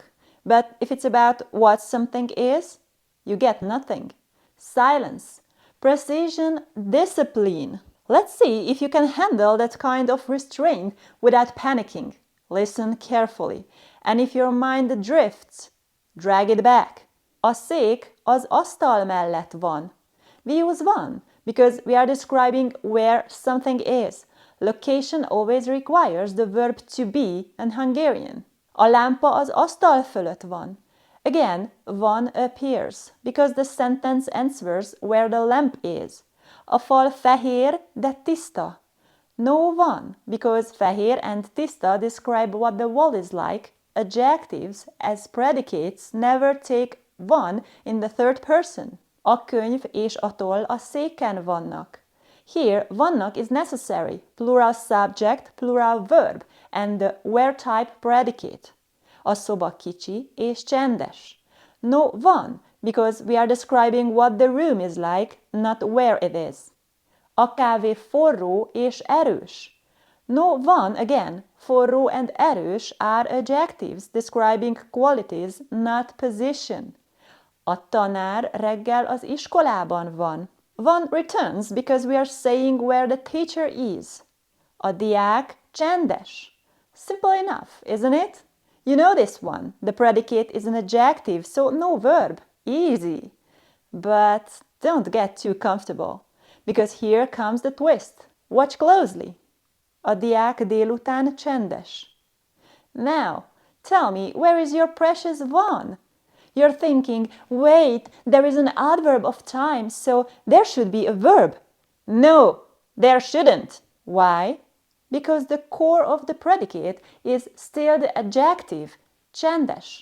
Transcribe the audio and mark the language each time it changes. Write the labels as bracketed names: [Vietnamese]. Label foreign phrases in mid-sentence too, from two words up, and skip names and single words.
[English] But if it's about what something is, you get nothing. Silence, precision, discipline. Let's see if you can handle that kind of restraint without panicking. Listen carefully, and if your mind drifts, drag it back. [Hungarian] A szék az asztal mellett van. [English] We use van because we are describing where something is. Location always requires the verb to be in Hungarian. [Hungarian] A lámpa az asztal fölött van. [English] Again, van appears because the sentence answers where the lamp is. [Hungarian] A fal fehér, de tiszta. [English] No van because fehér and tiszta describe what the wall is like. Adjectives as predicates never take van in the third person. [Hungarian] A könyv és a toll a széken vannak. [English] Here, vannak is necessary, plural subject, plural verb, and the where type predicate. [Hungarian] A szoba kicsi és csendes. [English] No van, because we are describing what the room is like, not where it is. [Hungarian] A kávé forró és erős. [English] No van again, forró and erős are adjectives describing qualities, not position. [Hungarian] A tanár reggel az iskolában van. [English] Van returns because we are saying where the teacher is. [Hungarian] A diák csendes. [English] Simple enough, isn't it? You know this one. The predicate is an adjective, so no verb. Easy. But don't get too comfortable, because here comes the twist. Watch closely. [Hungarian] A diák délután csendes. [English] Now, tell me, where is your precious van? You're thinking, wait, there is an adverb of time, so there should be a verb. No, there shouldn't. Why? Because the core of the predicate is still the adjective, csendes.